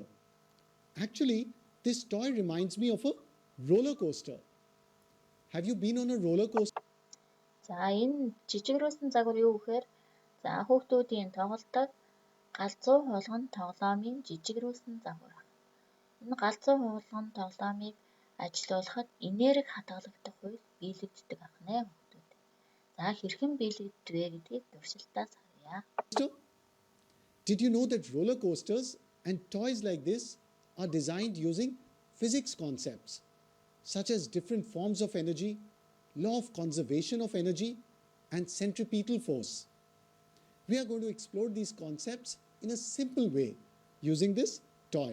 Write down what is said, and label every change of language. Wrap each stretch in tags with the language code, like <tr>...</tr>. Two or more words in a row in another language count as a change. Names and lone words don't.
<en>Actually, this toy reminds me of a roller coaster. Have you been on a roller coaster?</en> <mn>За энэ жижигрүүлсэн загвар юу гэхээр за хүүхдүүдийн тоглодог галзуу хулган тоглоомын жижигрүүлсэн загвар. Энэ галзуу хулган тоглоомыг ажилуулахад энерги хадгалагдах хууль биелэгддэг ахнаа хүүхдүүд. За хэрхэн биелэгддэг вэ гэдгийг туршилтаас харъя.</mn> <en>Did you know that roller coasters and toys like this are designed using physics concepts such as different forms of energy, law of conservation of energy, and centripetal force? We are going to explore these concepts in a simple way using this toy.</en>